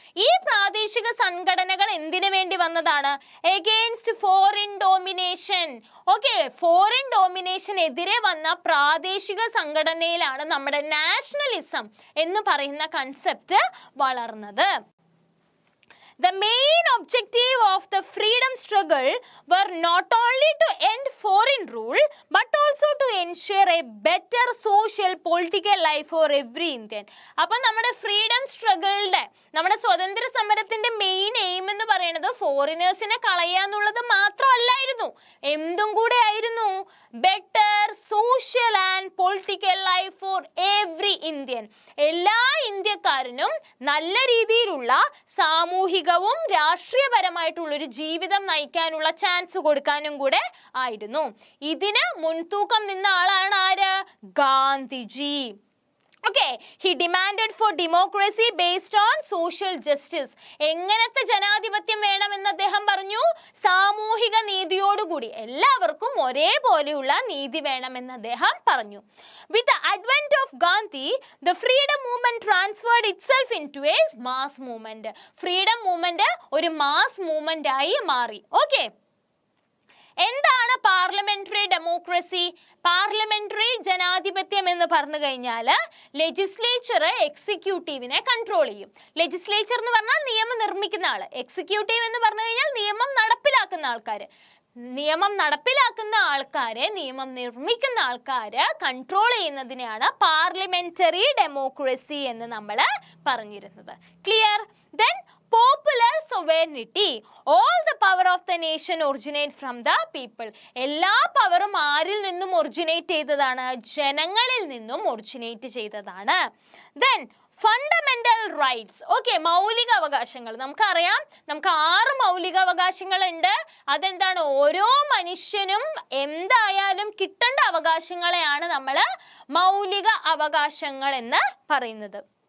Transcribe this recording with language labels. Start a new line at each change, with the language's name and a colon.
Malayalam: ഈ പ്രാദേശിക സംഘടനകൾ എന്തിനു വേണ്ടി വന്നതാണ്?
English: Against foreign domination.
Malayalam: Okay, foreign ഡോമിനേഷനെതിരെ വന്ന പ്രാദേശിക സംഘടനയിലാണ് നമ്മുടെ നാഷണലിസം എന്ന് പറയുന്ന കൺസെപ്റ്റ് വളർന്നത്.
English: The main objective of the freedom struggle were not only to end foreign rule but also to ensure a better social political life for every Indian.
Malayalam: അപ്പോൾ നമ്മുടെ freedom സ്ട്രഗിളിന്റെ, നമ്മുടെ സ്വതന്ത്ര സമരത്തിന്റെ മെയിൻ എയിം എന്ന് പറയുന്നത് ഫോറിനേഴ്സിനെ കളയാന്നുള്ളത് മാത്രമല്ലായിരുന്നു, എന്തും കൂടെ ആയിരുന്നു,
English: Better social and political life for every Indian.
Malayalam: എല്ലാ ഇന്ത്യക്കാരനും നല്ല രീതിയിലുള്ള സാമൂഹികവും രാഷ്ട്രീയപരമായിട്ടുള്ളൊരു ജീവിതം നയിക്കാനുള്ള ചാൻസ് കൊടുക്കാനും കൂടെ ആയിരുന്നു. ഇതിന് മുൻതൂക്കം നിന്ന ആളാണ് ആര്? Gandhiji.
English: Okay, he demanded for democracy based on social justice.
Malayalam: എങ്ങനത്തെ ജനാധിപത്യം വേണമെന്ന് അദ്ദേഹം പറഞ്ഞു? സാമൂഹിക നീതിയോടുകൂടി എല്ലാവർക്കും ഒരേപോലെയുള്ള നീതി വേണമെന്ന് അദ്ദേഹം പറഞ്ഞു.
English: With the advent of Gandhi, the freedom movement transferred itself into a mass movement.
Malayalam: Freedom movement ഒരു മാസ് മൂവ്മെന്റ് ആയി മാറി. Okay, എന്താണ് പാർലമെന്ററി ഡെമോക്രസി? പാർലമെന്ററി ജനാധിപത്യം എന്ന് പറഞ്ഞു കഴിഞ്ഞാൽ ലെജിസ്ലേച്ചർ എക്സിക്യൂട്ടീവിനെ കൺട്രോൾ ചെയ്യും. ലെജിസ്ലേച്ചർ എന്ന് പറഞ്ഞാൽ നിയമം നിർമ്മിക്കുന്ന ആള്, എക്സിക്യൂട്ടീവ് എന്ന് പറഞ്ഞു കഴിഞ്ഞാൽ നിയമം നടപ്പിലാക്കുന്ന ആൾക്കാര്. നിയമം നടപ്പിലാക്കുന്ന ആൾക്കാരെ, നിയമം നിർമ്മിക്കുന്ന ആൾക്കാര് കൺട്രോൾ ചെയ്യുന്നതിനെയാണ് പാർലമെന്ററി ഡെമോക്രസി എന്ന് നമ്മൾ പറഞ്ഞിരുന്നത്.
English: Clear? Then popular sovereignty. All the power of the nation originate from the people.
Malayalam: എല്ലാ പവറും ആരിൽ നിന്നും ഒറിജിനേറ്റ് ചെയ്തതാണ്? ജനങ്ങളിൽ നിന്നും ഒറിജിനേറ്റ് ചെയ്തതാണ്. Then fundamental rights. ഓക്കെ, മൗലിക അവകാശങ്ങൾ നമുക്കറിയാം, നമുക്ക് 6 മൗലിക അവകാശങ്ങളുണ്ട്. അതെന്താണ്? ഓരോ മനുഷ്യനും എന്തായാലും കിട്ടേണ്ട അവകാശങ്ങളെയാണ് നമ്മൾ മൗലിക അവകാശങ്ങൾ എന്ന് പറയുന്നത്.